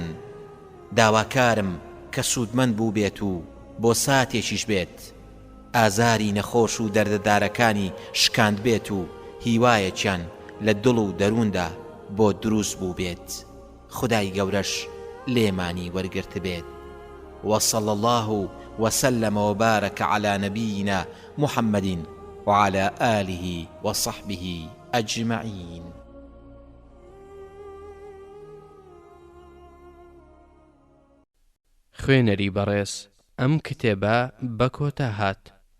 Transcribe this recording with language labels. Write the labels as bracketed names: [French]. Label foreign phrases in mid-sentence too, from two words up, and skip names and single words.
[Central Kurdish] داواکارم کە سوودمەند بوو بێت و بۆ ساتێکیش بێت ئازاری نەخۆش و دەردەدارەکانی شکاند بێت و هیوایەکیان لە دڵ و دەرووندا بۆ دروست بوو بێت. خدای گەورەش لێمانی وەرگرت بێت. [Arabic] وصلى الله وسلم وبارك على نبينا محمد وعلى آله وصحبه أجمعين. [Central Kurdish] خوێنەری بەڕێز ئەم کتێبە بە کۆتا هات.